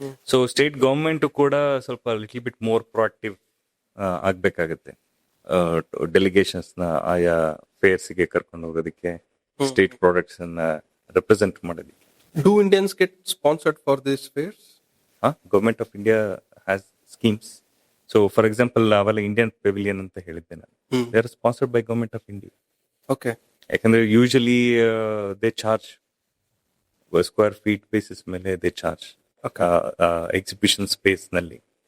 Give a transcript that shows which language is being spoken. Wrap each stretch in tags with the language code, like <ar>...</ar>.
<kn>So state government ಕೂಡ ಸ್ವಲ್ಪ</kn> <en>little bit more proactive</en> <kn>ಆಗ್ಬೇಕಾಗತ್ತೆ delegations ನ ಆಯಾ ಫೇರ್ಸ್ ಗೆ ಕರ್ಕೊಂಡು ಹೋಗೋದಕ್ಕೆ, ಸ್ಟೇಟ್ ಪ್ರಾಡಕ್ಟ್ಸ್ ಅನ್ನ ರೆಪ್ರೆಸೆಂಟ್ ಮಾಡೋದಕ್ಕೆ.</kn> <en>Do Indians get sponsored for these fairs? Government of India has schemes. So for example</en> <kn>ಅವೆಲ್ಲ ಇಂಡಿಯನ್ ಪೆವಿಲಿಯನ್ ಅಂತ ಹೇಳಿದ್ದೆ ನಾನು,</kn> <en>They are sponsored by government of India. Okay. ಯಾಕಂದ್ರೆ usually they charge square feet basis ಮೇಲೆ they charge exhibition space ನಲ್ಲಿ.</en>